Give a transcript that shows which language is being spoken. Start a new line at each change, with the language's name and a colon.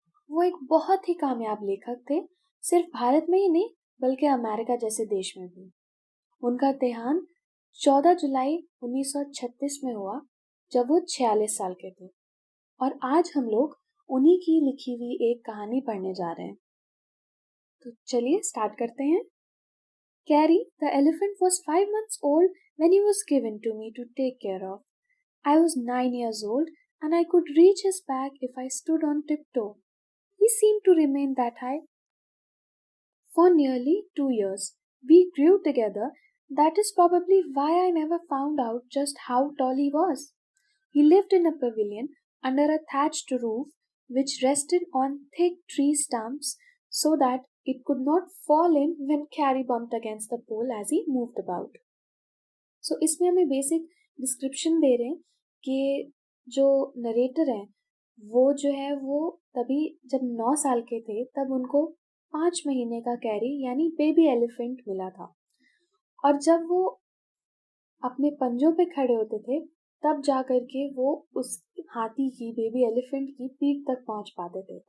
Hindi: वो एक बहुत ही कामयाब लेखक थे, सिर्फ भारत में ही नहीं बल्कि अमेरिका जैसे देश में भी। उनका देहांत 14 जुलाई 1936 में हुआ जब वो 46 साल के थे और आज हम लोग उन्हीं की लिखी हुई एक कहानी पढ़ने जा रहे हैं। तो चलिए स्टार्ट करते हैं।
English: Carrie, the elephant, was 5 months old when he was given to me to take care of. I was 9 years old and I could reach his back if I stood on tiptoe. He seemed to remain that high for nearly 2 years. We grew together. That is probably why I never found out just how tall he was. He lived in a pavilion under a thatched roof which rested on thick tree stumps so that it could not fall in when Carrie bumped against the pole as he moved about.
Hindi: So इसमें हमें basic description दे रहे हैं कि जो narrator हैं वो जो है वो तभी जब 9 साल के थे तब उनको 5 महीने का कैरी यानी बेबी एलिफेंट मिला था और जब वो अपने पंजों पे खड़े होते थे तब जा करके वो उस हाथी की बेबी एलिफेंट की पीठ तक पहुंच पाते थे।